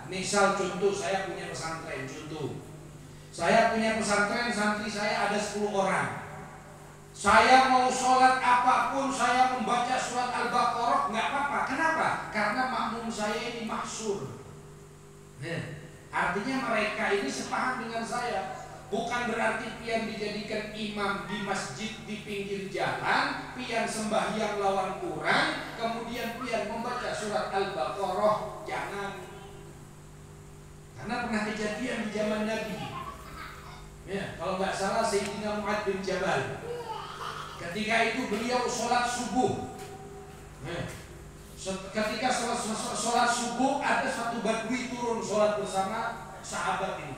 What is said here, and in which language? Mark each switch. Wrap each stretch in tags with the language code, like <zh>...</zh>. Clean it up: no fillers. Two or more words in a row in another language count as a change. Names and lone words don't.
<id>Misal contoh, saya punya pesantren. Saya punya pesantren, santri saya ada 10 orang. Saya mau sholat apapun, saya membaca surat Al-Baqarah, nggak apa-apa. Kenapa? Karena makmum saya ini maksur. Artinya mereka ini sepaham dengan saya. Bukan berarti pian dijadikan imam di masjid di pinggir jalan, pian sembahyang lawan Quran, kemudian pian membaca surat Al-Baqarah. Jangan. Karena pernah kejadian di zaman Nabi. Ya, kalau nggak salah Sayyidina Mu'adz bin Jabal. Ketika itu beliau sholat subuh. Ketika sholat subuh, ada satu badui turun sholat bersama sahabat ini.</id>